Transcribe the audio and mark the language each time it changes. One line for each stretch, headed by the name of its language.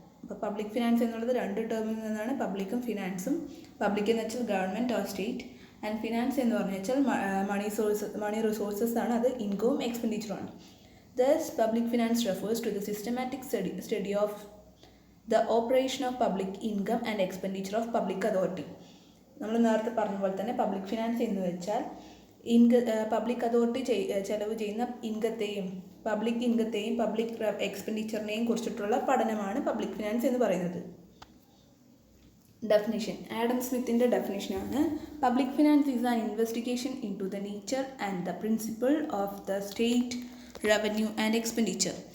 Malayalam: അപ്പോൾ public finance എന്നുള്ളത് രണ്ട് ടേമിൽ നിന്നാണ്, പബ്ലിക്കും ഫിനാൻസും. പബ്ലിക് എന്ന് വെച്ചാൽ government or state, and finance എന്ന് പറഞ്ഞു വെച്ചാൽ മണി റിസോഴ്സസ് ആണ്, അത് ഇൻകവും എക്സ്പെൻഡിച്ചറുമാണ്.
English: Thus, public finance refers to the systematic study of the operation of public income and expenditure of public authority.
Malayalam: നമ്മൾ നേരത്തെ പറഞ്ഞ പോലെ തന്നെ പബ്ലിക് ഫിനാൻസ് എന്ന് വെച്ചാൽ പബ്ലിക് അതോറിറ്റി ചെലവ് ചെയ്യുന്ന പബ്ലിക് എക്സ്പെൻഡിച്ചറിനെയും കുറിച്ചിട്ടുള്ള പഠനമാണ് പബ്ലിക് ഫിനാൻസ് എന്ന് പറയുന്നത്.
English: Definition, Adam സ്മിത്തിൻ്റെ ഡെഫിനിഷനാണ്: public finance is an investigation into the nature and the principle of the state revenue and expenditure.